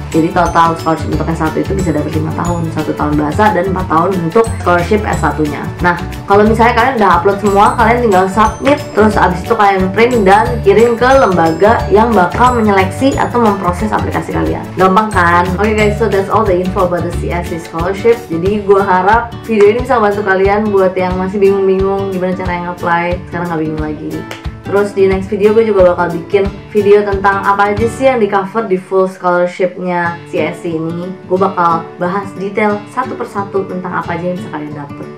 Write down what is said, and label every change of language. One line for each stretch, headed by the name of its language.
Indonesian: Jadi total scholarship untuk S1 itu bisa dapat 5 tahun, 1 tahun bahasa dan 4 tahun untuk scholarship S1-nya. Nah, kalau misalnya kalian udah upload semua, kalian tinggal submit, terus abis itu kalian print dan kirim ke lembaga yang bakal menyeleksi atau memproses aplikasi kalian. Gampang kan?
English: Oke guys, so that's all the info about the CSC scholarship.
Indonesian: Jadi gue harap video ini bisa bantu kalian buat yang masih bingung gimana cara yang apply, sekarang nggak bingung lagi. Terus di next video gue juga bakal bikin video tentang apa aja sih yang di cover di full scholarshipnya CSC ini. Gue bakal bahas detail satu persatu tentang apa aja yang bisa kalian dapet.